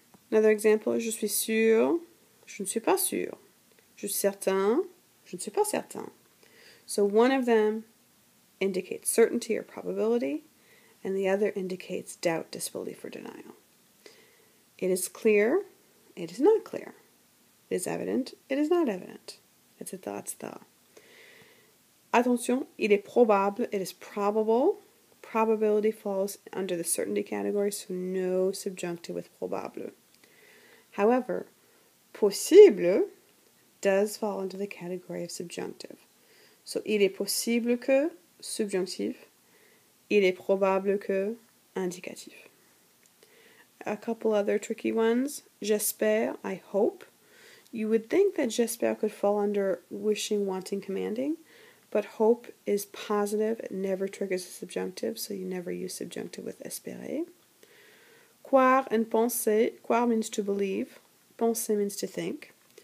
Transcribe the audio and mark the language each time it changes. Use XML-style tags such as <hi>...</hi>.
<en>Another example is</en> <fr>je suis sûr, je ne suis pas sûr. Je suis certain, je ne suis pas certain.</fr> <en>So one of them indicates certainty or probability, and the other indicates doubt, disbelief, or denial. It is clear, it is not clear. It is evident, it is not evident. It's the.</en> <fr>Attention, il est probable,</fr> <en>it is probable. Probability falls under the certainty category, so no subjunctive with probable. However, possible does fall into the category of subjunctive.</en> <fr>So, il est possible que, subjonctif. Il est probable que, indicatif.</fr> <en>A couple other tricky ones. J'espère, I hope. You would think that j'espère could fall under wishing, wanting, commanding, but hope is positive. It never triggers a subjunctive, so you never use subjunctive with espérer. Croire and penser. Croire means to believe. Penser means to think.</en>